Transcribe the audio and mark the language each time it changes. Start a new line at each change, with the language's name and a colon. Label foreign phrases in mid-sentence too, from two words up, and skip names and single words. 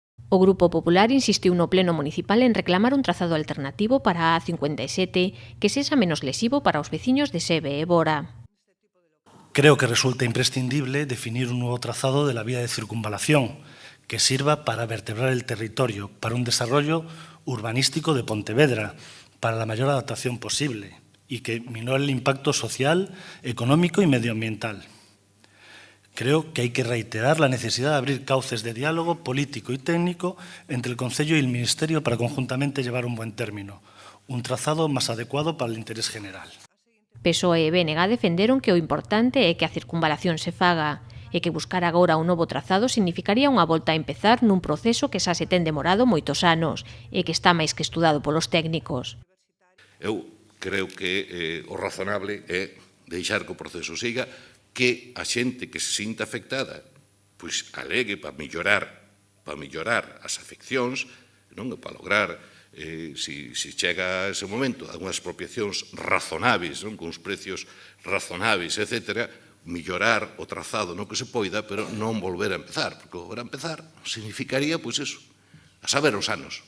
Galician: O Grupo Popular insistiu no Pleno Municipal en reclamar un trazado alternativo para a A57 que sexa menos lesivo para os veciños de Sebe e Bora.
Spanish: Creo que resulta imprescindible definir un nuevo trazado de la vía de circunvalación que sirva para vertebrar el territorio, para un desarrollo urbanístico de Pontevedra, para la mayor adaptación posible y que minore el impacto social, económico y medioambiental. Creo que hay que reiterar la necesidad de abrir cauces de diálogo político y técnico entre el Concello y el Ministerio para conjuntamente llevar un buen término, un trazado más adecuado para el interés general.
Galician: PSOE e BNG defenderon que o importante é que a circunvalación se faga e que buscar agora un novo trazado significaría unha volta a empezar nun proceso que xa se ten demorado moitos anos e que está máis que estudado polos técnicos. Eu creo que o razonable é deixar que o proceso siga, que a xente que se sinta afectada pois alegue para mellorar as afeccións, non, para lograr, se chega a ese momento, a unhas expropiacións razonáveis, non, con uns precios razonáveis, etc., mellorar o trazado no que se poida, pero non volver a empezar, porque volver a empezar significaría, pois eso, a saber os anos.